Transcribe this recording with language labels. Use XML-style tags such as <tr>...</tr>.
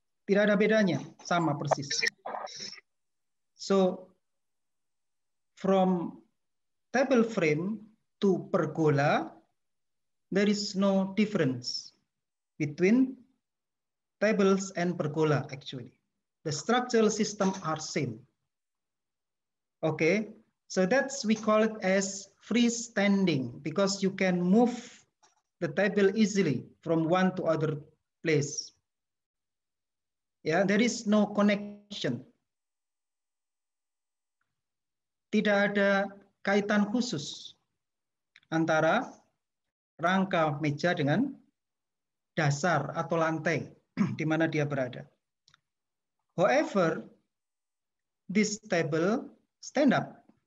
<id>Tidak ada bedanya, sama persis.</id> <en>So, from table frame to pergola, there is no difference between tables and pergola actually. The structural system are same. Okay, so that's we call it as freestanding because you can move the table easily from one to other place. Yeah, there is no connection.</en> <id>Tidak ada kaitan khusus antara rangka meja dengan dasar atau lantai di mana dia berada.</id> <en>However, this table stand up.</en>